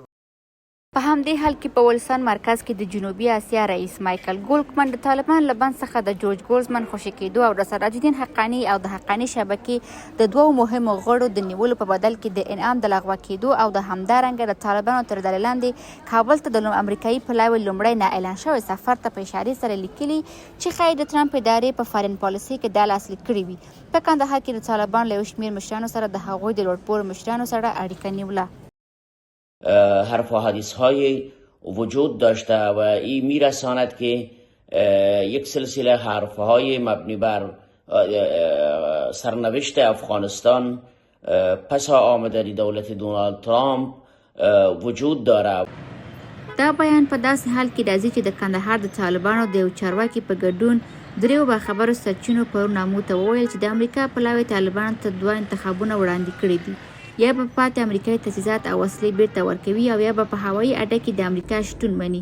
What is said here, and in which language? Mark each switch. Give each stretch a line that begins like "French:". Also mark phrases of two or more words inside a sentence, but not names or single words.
Pashto: په همدې حال کې په ویلسون مرکز کې د جنوبي اسیا رئیس مکلفیت د طالبان له بند څخه د جورج ګولزمن خوشي کېدو او د سراج الدین حقاني او د حقاني شبکې د دوو مهمو غړو د نیولو په بدل کې د انعام د لغوه کېدو او د همدارنګه د طالبانو تر ډلې لاندې کابل ته د امریکایي پلاوي لومړی نه اعلان شوی سفر ته په اشارې سره لیکلي چې ښایي د ټرمپ ادارې په
English: foreign policy
Pashto: کې دا لاسلیک کړي وي. په کندهار کې د طالبان له یو شمېر مشرانو سره د هغوی د لوړپوړو مشرانو سره اړیکه نیوله.
Persian: حرف و حدیث های وجود داشته و این میرساند که یک سلسله حرف های مبنی بر سرنوشت افغانستان پس آمدن دولت دونالد ترامپ وجود داره.
Pashto: دا بیان په داسې حال کې راځي چې د کندهار د طالبانو د یو چارواکي په ګډون دریو باخبرو سرچینو پرون نامو ته وویل چې د امریکا پلاوي طالبانو ته 2 انتخابونه وړاندې کړي دي. یا به پاتې امریکایي تجهیزات او وسلې بیرته ورکوي او یا به په هوایي اډه کې د امریکا شتون مني.